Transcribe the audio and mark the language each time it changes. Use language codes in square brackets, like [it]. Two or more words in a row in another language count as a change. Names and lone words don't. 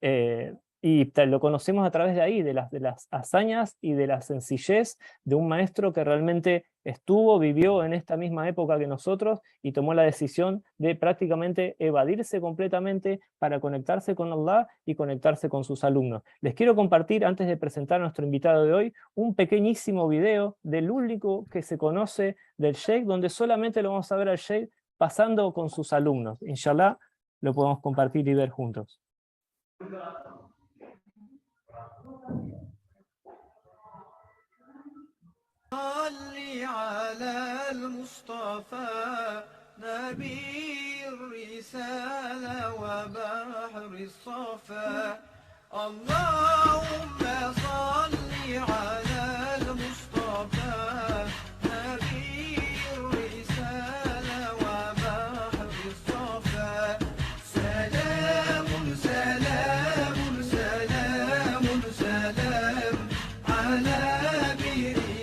[es] Y lo conocemos a través de ahí, de las hazañas y de la sencillez de un maestro que realmente vivió en esta misma época que nosotros y tomó la decisión de prácticamente evadirse completamente para conectarse con Allah y conectarse con sus alumnos. Les quiero compartir, antes de presentar a nuestro invitado de hoy, un pequeñísimo video del único que se conoce del Sheikh, donde solamente lo vamos a ver al Sheikh pasando con sus alumnos. Inshallah, lo podemos compartir y ver juntos. [ar] صلي على المصطفى نبي الرسالة وبحر الصفا اللهم صل على المصطفى نبي الرسالة وبحر الصفا سلام سلام سلام سلام على بير